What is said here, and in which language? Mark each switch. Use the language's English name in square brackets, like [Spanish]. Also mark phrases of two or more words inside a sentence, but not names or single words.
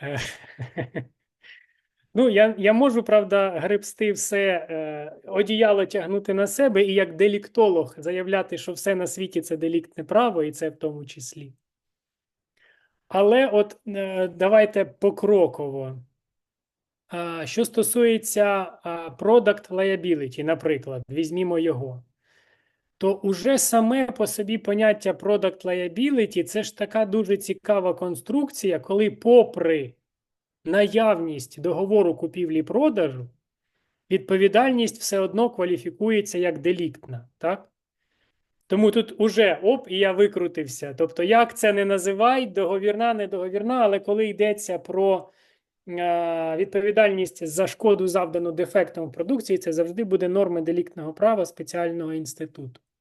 [Ukrainian] Ну, я можу, правда, гребсти все, одіяло тягнути на себе і як деліктолог заявляти, що все на світі – це деліктне право, і це в тому числі. Але от давайте покроково. Що стосується [English] product liability, [Ukrainian] наприклад, візьмімо його, то уже саме по собі поняття [English] product liability – [Ukrainian] це ж така дуже цікава конструкція, коли попри наявність договору купівлі-продажу, відповідальність все одно кваліфікується як деліктна, так? Тому тут уже, і я викрутився. Тобто, як це не називай, договірна, недоговірна, але коли йдеться про відповідальність за шкоду, завдану дефектом в продукції, це завжди буде норми деліктного права спеціального інституту.